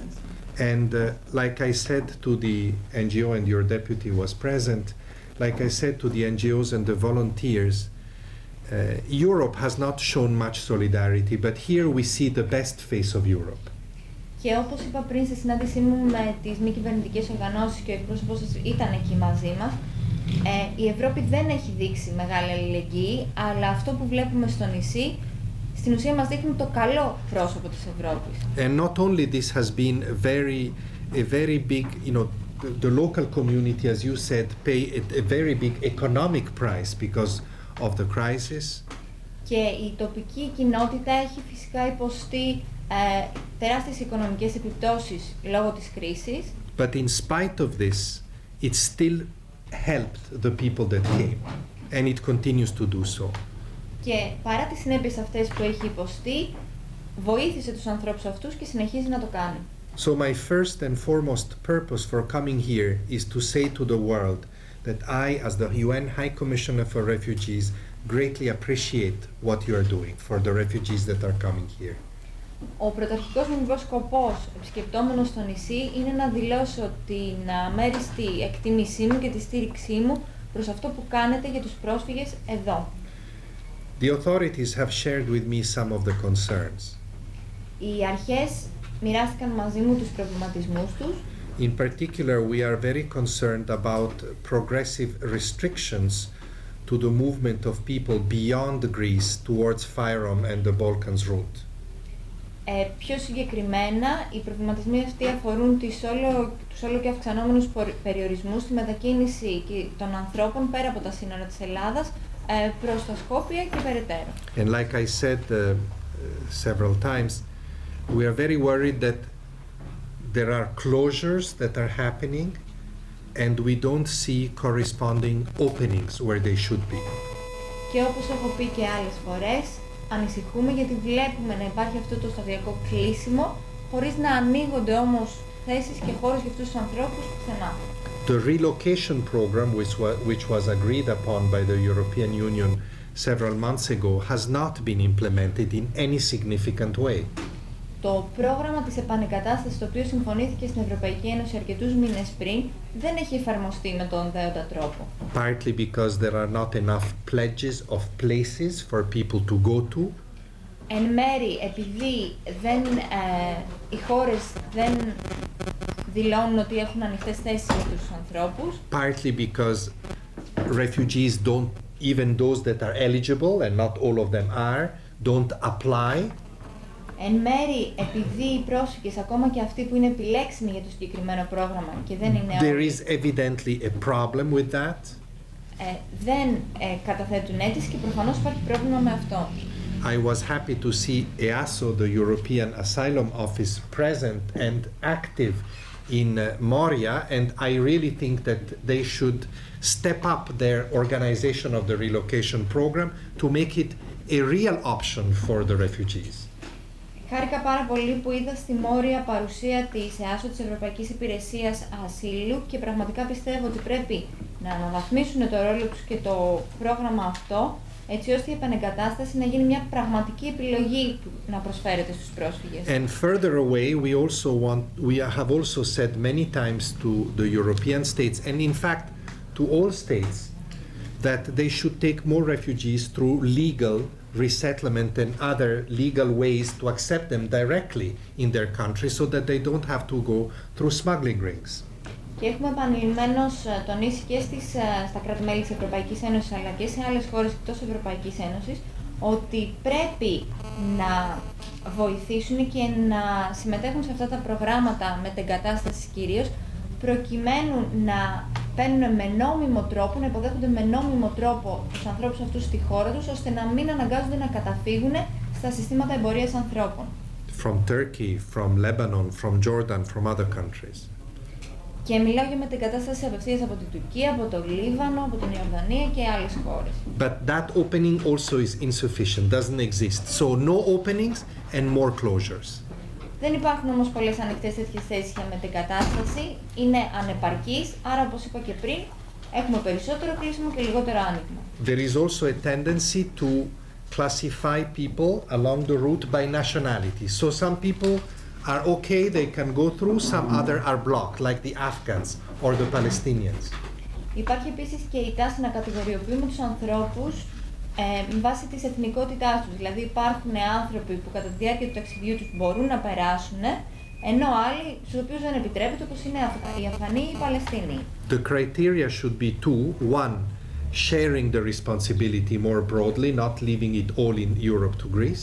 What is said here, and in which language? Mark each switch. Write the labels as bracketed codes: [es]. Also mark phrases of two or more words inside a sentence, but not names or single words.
[en] And like I said to the NGO, and your deputy was present, like I said to the NGOs and the volunteers, Europe has not shown much solidarity, but here we see the best face of Europe. [el] Και όπως είπα πριν στη συνάντησή μου με τις μη κυβερνητικές οργανώσεις και ο εκπρόσωπός σας ήταν εκεί μαζί μας, η Ευρώπη δεν έχει δείξει μεγάλη αλληλεγγύη, αλλά αυτό που βλέπουμε στο νησί, στην ουσία μας δείχνει το καλό πρόσωπο της Ευρώπης. [en] And not only this has been a very big, the local community, as you said, pay a very big economic price because of the crisis. [el] Και η τοπική κοινότητα έχει φυσικά υποστεί τεράστιες οικονομικές επιπτώσεις λόγω της κρίσης. [en] But in spite of this, it still helped the people that came, and it continues to do so. [el] Και παρά τις συνέπειες αυτές που έχει υποστεί, βοήθησε τους ανθρώπους αυτούς και συνεχίζει να το κάνει. [en] So my first and foremost purpose for coming here is to say to the world that I, as the UN High Commissioner for Refugees, greatly appreciate what you are doing for the refugees that are coming here. [el] Ο πρωταρχικός μου λοιπόν σκοπός, επισκεπτόμενος στο νησί, είναι να δηλώσω την αμέριστη εκτίμησή μου και τη στήριξή μου προς αυτό που κάνετε για τους πρόσφυγες εδώ. [en] The authorities have shared with me some of the concerns. [el] Οι αρχές μοιράστηκαν μαζί μου τους προβληματισμούς τους. [en] In particular, we are very concerned about progressive restrictions to the movement of people beyond Greece towards Fyrom and the Balkans route. [el] Πιο συγκεκριμένα, οι προβληματισμοί αυτοί αφορούν τους όλο και αυξανόμενους περιορισμούς στη μετακίνηση των ανθρώπων πέρα από τα σύνορα της Ελλάδας προς τα Σκόπια και περαιτέρω. [en] And like I said several times, we are very worried that there are closures that are happening and we don't see corresponding openings where they should be. [el] Και όπως έχω πει και άλλες φορές, ανησυχούμε γιατί βλέπουμε να υπάρχει αυτό το σταδιακό κλείσιμο, χωρίς να ανοίγονται όμως θέσεις και χώρες για αυτούς τους ανθρώπους πουθενά. [en] The relocation program, which was agreed upon by the European Union several months ago, has not been implemented in any significant way. [el] Το πρόγραμμα της επανεγκατάστασης, το οποίο συμφωνήθηκε στην Ευρωπαϊκή Ένωση αρκετούς μήνες πριν, δεν έχει εφαρμοστεί με τον δέοντα τρόπο. [en] Partly because there are not enough pledges of places for people to go to. [el] Εν μέρη, επειδή οι χώρες δεν δηλώνουν ότι έχουν ανοιχτές θέσεις για αυτούς τους ανθρώπους. [en] Partly because refugees don't, even those that are eligible, and not all of them are, don't apply. [el] Εν μέρη, επειδή οι πρόσφυγες, ακόμα και αυτοί που είναι επιλέξιμοι για το συγκεκριμένο πρόγραμμα και δεν είναι όλοι, [en] there is evidently a problem with that. [el] Δεν καταθέτουν αίτηση και προφανώς υπάρχει πρόβλημα με αυτό. [en] I was happy to see EASO, the European Asylum Office, present and active in Moria, and I really think that they should step up their organization of the relocation program to make it a real option for the refugees. [el] Χάρηκα πάρα πολύ που είδα στη Μόρια παρουσία της ΕΑΣΟ, της Ευρωπαϊκής Υπηρεσίας Ασύλου, και πραγματικά πιστεύω ότι πρέπει να αναβαθμίσουν το ρόλο τους και το πρόγραμμα αυτό, έτσι ώστε η επανεγκατάσταση να γίνει μια πραγματική επιλογή που να προσφέρεται στους πρόσφυγες. [en] And further away, we have also said many times to the European states, and in fact to all states, that they should take more refugees through legal resettlement and other legal ways to accept them directly in their country so that they don't have to go through smuggling rings. [el] Και έχουμε επανειλημμένως τονίσει και στα κράτη-μέλη της Ευρωπαϊκής Ένωσης αλλά και σε άλλες χώρες εκτός Ευρωπαϊκής Ένωσης ότι πρέπει να βοηθήσουν και να συμμετέχουν σε αυτά τα προγράμματα μετεγκατάστασης κυρίως, προκειμένου να παίρνουν με νόμιμο τρόπο, να υποδέχονται με νόμιμο τρόπο τους ανθρώπους αυτούς στη χώρα τους, ώστε να μην αναγκάζονται να καταφύγουν στα συστήματα εμπορίας ανθρώπων. [en] From Turkey, from Lebanon, from Jordan, from other countries. [el] Και μιλάω για μετεγκατάσταση απευθείας από την Τουρκία, από το Λίβανο, από την Ιορδανία και άλλες χώρες. [en] But that opening also is insufficient, doesn't exist. So no openings and more closures. [el] Δεν υπάρχουν όμως πολλές ανοιχτές τέτοιες θέσεις για μετεγκατάσταση, είναι ανεπαρκείς, άρα όπως είπα και πριν, έχουμε περισσότερο κλείσιμο και λιγότερο άνοιγμα. [en] There is also a tendency to classify people along the route by nationality. So some people are okay, they can go through, some other are blocked, like the Afghans or the Palestinians. [el] Υπάρχει επίσης και η τάση να κατηγοριοποιούμε τους ανθρώπους με βάση της εθνικότητάς τους. Δηλαδή υπάρχουν άνθρωποι που κατά τη διάρκεια του ταξιδιού τους μπορούν να περάσουν, ενώ άλλοι στους οποίους δεν επιτρέπεται, όπως είναι οι Αφγανοί ή οι Παλαιστίνοι. [en] The criteria should be two. One, sharing the responsibility more broadly, not leaving it all in Europe to Greece.